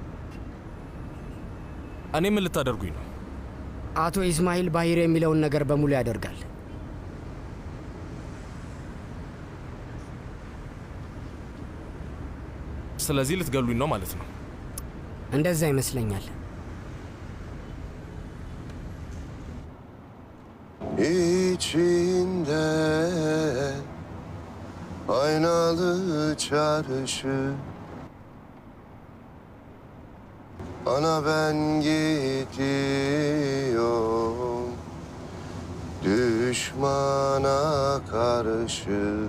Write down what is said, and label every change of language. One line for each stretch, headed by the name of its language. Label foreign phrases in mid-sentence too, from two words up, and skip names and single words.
Amharic: እኔ ምን ልታደርጉኝ ነው? አቶ ኢስማኤል ባሂር የሚለውን ነገር በሙሉ ያደርጋል። ስለዚህ ልትገሉኝ ነው ማለት ነው? እንደዛ ይመስለኛል።
Turkish: İçinde aynalı çarşı, ana ben gidiyorum düşmana karşı.